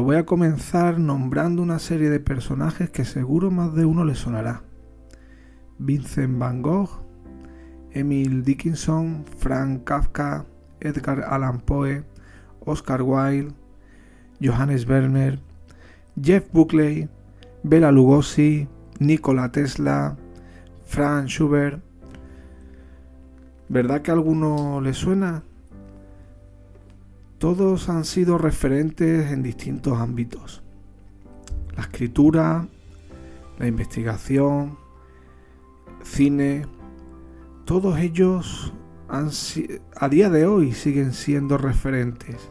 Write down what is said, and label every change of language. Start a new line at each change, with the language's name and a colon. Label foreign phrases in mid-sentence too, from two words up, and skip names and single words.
Spanish: voy a comenzar nombrando una serie de personajes que seguro más de uno le sonará. Vincent Van Gogh, Emile Dickinson, Frank Kafka, Edgar Allan Poe, Oscar Wilde, Johannes Vermeer, Jeff Buckley, Bela Lugosi, Nikola Tesla, Franz Schubert. ¿Verdad que a alguno le suena? Todos han sido referentes en distintos ámbitos. La escritura, la investigación, cine, todos ellos a día de hoy siguen siendo referentes.